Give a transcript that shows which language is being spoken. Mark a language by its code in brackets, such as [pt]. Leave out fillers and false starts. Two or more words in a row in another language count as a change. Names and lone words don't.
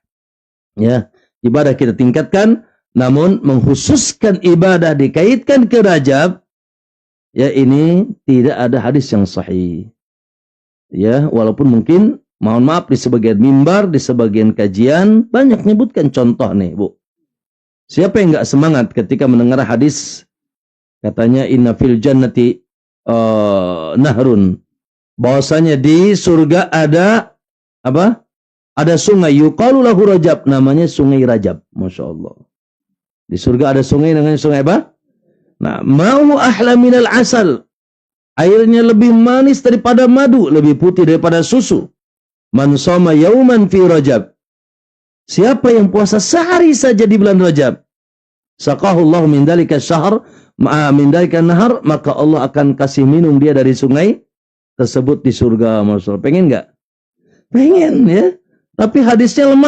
[id] Ya, ibadah kita tingkatkan, namun mengkhususkan ibadah dikaitkan ke Rajab, ya, ini tidak ada hadis yang sahih. Ya, walaupun mungkin mohon maaf di sebagian mimbar, di sebagian kajian banyak menyebutkan contoh nih, Bu. Siapa yang enggak semangat ketika mendengar hadis katanya [ar] إن في الجنة نهرٌ. [id] Bahwasanya di surga ada apa? Ada sungai [ar] يقال له رجب, [id] namanya sungai Rajab. [ar] ما شاء الله. [id] Di surga ada sungai namanya sungai apa? Nah, [ar] ماء أحلى من العسل. [id] Airnya lebih manis daripada madu, lebih putih daripada susu. [ar] من صام يوما في رجب. [id] Siapa yang puasa sehari saja di bulan Rajab, [ar] سقاه الله من ذلك شهر من ذلك نهر, [id] maka Allah akan kasih minum dia dari sungai tersebut di surga. Masya. Pengen enggak? Pengen ya. Tapi hadisnya lemah.